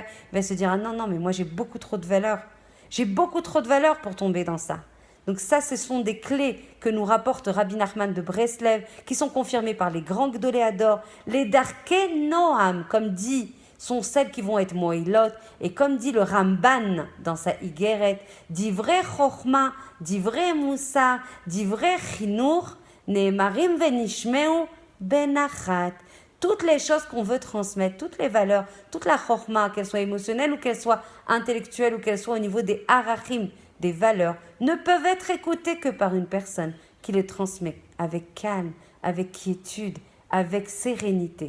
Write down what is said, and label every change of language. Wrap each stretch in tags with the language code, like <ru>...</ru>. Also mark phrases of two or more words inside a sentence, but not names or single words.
<fr>Il va se dire, ah non, mais moi j'ai beaucoup trop de valeur. J'ai beaucoup trop de valeur pour tomber dans ça. Donc ça, ce sont des clés que nous rapporte Rabbi Nachman de Breslev, qui sont confirmées par les grands Gdoléador. Les</fr> <he>דרכי נועם,</he> <fr>comme dit, sont celles qui vont être moïlot, et comme dit le Ramban dans sa Igeret,</fr> <he>דברי חכמה דברי מוסר דברי חינוך נאמרים ונשמעים בנחת.</he> <fr>Toutes les choses qu'on veut transmettre, toutes les valeurs, toute la chokhma, qu'elles soient émotionnelles ou qu'elles soient intellectuelles ou qu'elles soient au niveau des arachim, des valeurs, ne peuvent être écoutées que par une personne qui les transmet avec calme, avec quiétude, avec sérénité.</fr>